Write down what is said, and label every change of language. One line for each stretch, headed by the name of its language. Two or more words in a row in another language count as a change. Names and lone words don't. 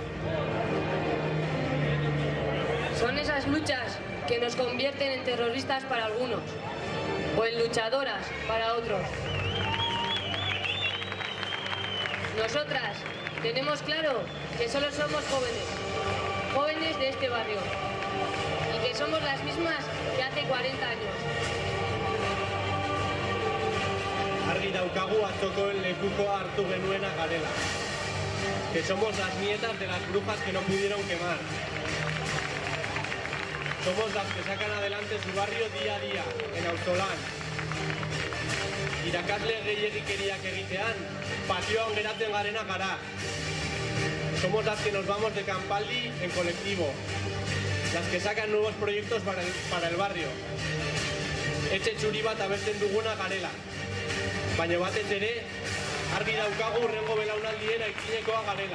Spanish: Son esas luchas que nos convierten en terroristas para algunos, o en luchadoras para otros. Nosotras tenemos claro que solo somos jóvenes de este barrio. que somos las mismas que hace 40 años.
Basque: Argi daukagu atzokoen lekukoa hartu genuena garela.
Spanish: Que somos las nietas de las brujas que no pudieron quemar. Somos las que sacan adelante su barrio día a día, en Auzolan.
Basque: Irakasle gehiegikeriak egitean, patioan geratzen garena gara.
Spanish: Somos las que nos vamos de campaldi en colectivo. Las que sacan nuevos proyectos para el barrio.
Basque: Etxe txuri bat abesten duguna garela. Baina batez ere, argi daukagu hurrengo belaunaldien aitzinekoa garela.